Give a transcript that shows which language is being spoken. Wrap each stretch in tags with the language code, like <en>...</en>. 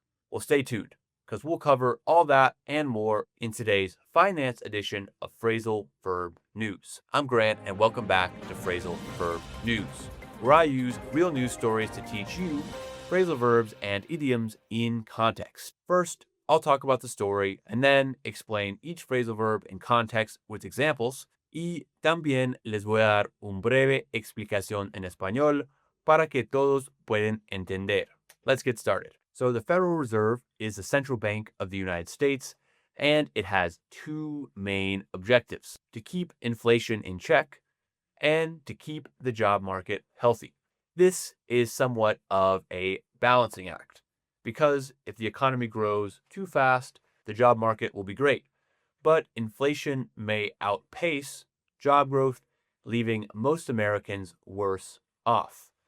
<en>Well, stay tuned because we'll cover all that and more in today's finance edition of Phrasal Verb News. I'm Grant and welcome back to Phrasal Verb News, where I use real news stories to teach you phrasal verbs and idioms in context. First, I'll talk about the story and then explain each phrasal verb in context with examples.</en> <es>Y también les voy a dar un breve explicación en español para que todos puedan entender.</es> <en>Let's get started. So the Federal Reserve is the central bank of the United States, and it has two main objectives: to keep inflation in check and to keep the job market healthy. This is somewhat of a balancing act, because if the economy grows too fast, the job market will be great, but inflation may outpace job growth, leaving most Americans worse off.</en>